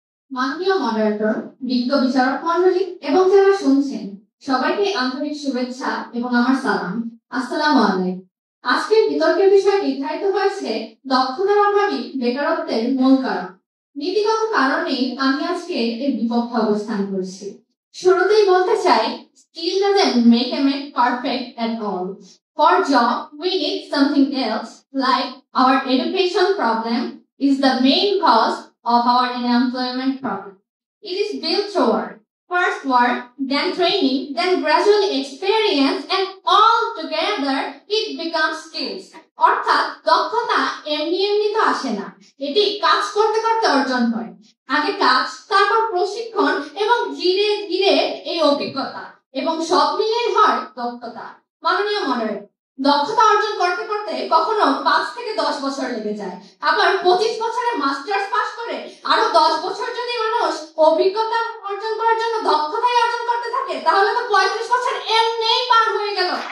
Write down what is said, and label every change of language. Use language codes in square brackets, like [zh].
[bn] মাননীয় মডারেটর, বিজ্ঞ বিচারক মণ্ডলী এবং যারা শুনছেন সবাইকে আন্তরিক শুভেচ্ছা এবং আমার সালাম। আসসালামু আলাইকুম। আজকের বিতর্কের বিষয় নির্ধারিত হয়েছে দক্ষতার অভাবই বেকারত্বের মূল কারণ। নীতিগত কারণে আমি আজকে এর বিপক্ষে অবস্থান করছি। শুরুতেই বলতে চাই, [en] Skill doesn't make a man perfect at all. For job, we need something else, like our education problem is the main cause of our unemployment problem. It is built through work. First work, then training, then gradually experience, and all together it becomes skills. [bn] অর্থাৎ দক্ষতা এমনি এমনি তো আসে না, এটি কাজ করতে করতে অর্জন হয়। আগে কাজ, তারপর প্রশিক্ষণ এবং ধীরে ধীরে এই অভিজ্ঞতা এবং সব মিলিয়ে হয় দক্ষতা। মাননীয় মডারেটর, দক্ষতা অর্জন করতে করতে কখনো 5 থেকে 10 বছর লেগে যায়, আবার 25 বছরে মাস্টার্স পাস করে আরো 10 বছর যদি মানুষ অভিজ্ঞতা অর্জন করার জন্য দক্ষতাই অর্জন করতে থাকে তাহলে তো 35 বছর এমনিই পার হয়ে গেল।